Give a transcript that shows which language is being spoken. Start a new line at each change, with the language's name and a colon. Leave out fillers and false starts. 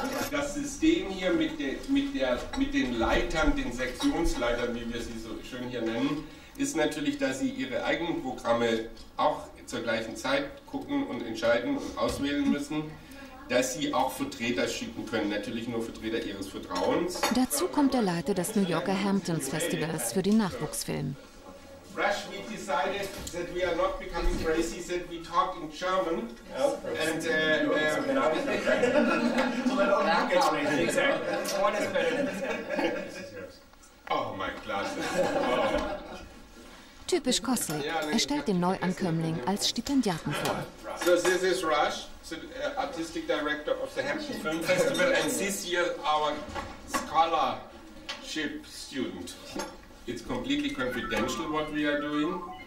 German: Das System hier mit den Leitern, den Sektionsleitern, wie wir sie so schön hier nennen, ist natürlich, dass sie ihre eigenen Programme auch zur gleichen Zeit gucken und entscheiden und auswählen müssen, dass sie auch Vertreter schicken können, natürlich nur Vertreter ihres Vertrauens. Dazu kommt der Leiter des New Yorker Hamptons Festivals für den Nachwuchsfilm.
English: Rush, we decided that we are not becoming crazy, that we talk in German. And oh my glasses.
German: Typisch Kosslick. Er stellt den Neuankömmling als Stipendiaten vor.
English: So, this is Rush, the artistic director of the Hampton Film Festival, and this year our scholarship student. It's completely confidential what we are doing.